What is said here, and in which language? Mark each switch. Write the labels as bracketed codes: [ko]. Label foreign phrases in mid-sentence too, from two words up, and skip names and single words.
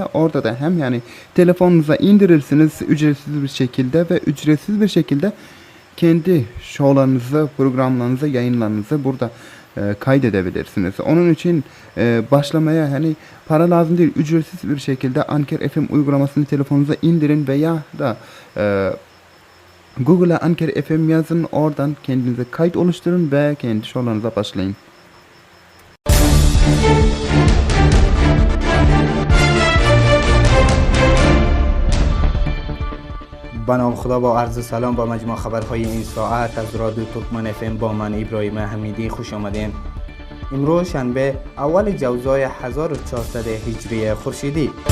[tr] Orada da hem yani telefonunuza indirirsiniz ücretsiz bir şekilde ve ücretsiz bir şekilde kendi şovlarınızı, programlarınızı, yayınlarınızı burada kaydedebilirsiniz. Onun için başlamaya hani para lazım değil, ücretsiz bir şekilde Anker FM uygulamasını telefonunuza indirin veya da Google'a Anker FM yazın, oradan kendinize kayıt oluşturun ve kendi şovlarınıza başlayın. [fa] به نام خدا با عرض سلام با مجموع خبرهای این ساعت از رادیو ترکمن FM با من ابراهیم حمیدی خوش آمدین. امروز شنبه اول جوزای 1400 هجری خورشیدی.